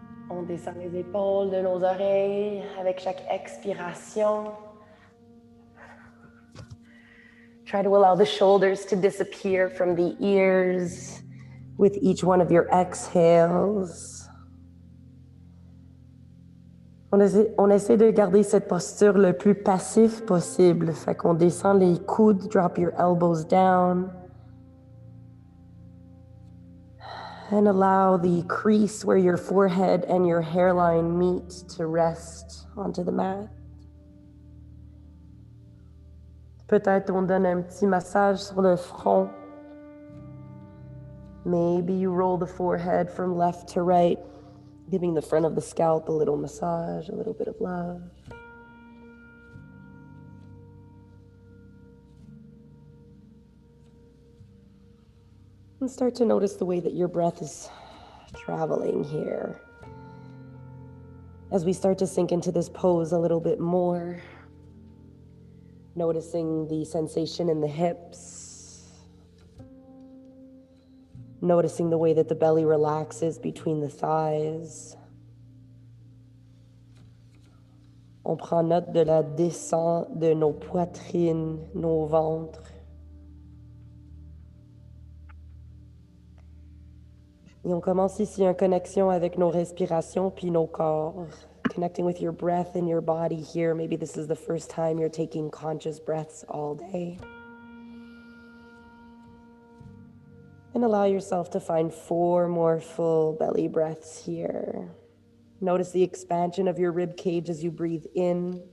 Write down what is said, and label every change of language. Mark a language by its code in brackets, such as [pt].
[fr] On descend les épaules de nos oreilles avec chaque expiration. [en] Try to allow the shoulders to disappear from the ears with each one of your exhales. [fr] On essaie de garder cette posture le plus passif possible. Fait qu'on descend les coudes, [en] drop your elbows down. And allow the crease where your forehead and your hairline meet to rest onto the mat. [fr] Peut-être on donne un petit massage sur le front. [en] Maybe you roll the forehead from left to right, giving the front of the scalp a little massage, a little bit of love. And start to notice the way that your breath is traveling here. As we start to sink into this pose a little bit more, noticing the sensation in the hips, noticing the way that the belly relaxes between the thighs. [fr] On prend note de la descente de nos poitrines, nos ventres. Et on commence ici en connexion avec nos respirations puis nos corps. [en] Connecting with your breath and your body here. Maybe this is the first time you're taking conscious breaths all day. And allow yourself to find 4 more full belly breaths here. Notice the expansion of your rib cage as you breathe in.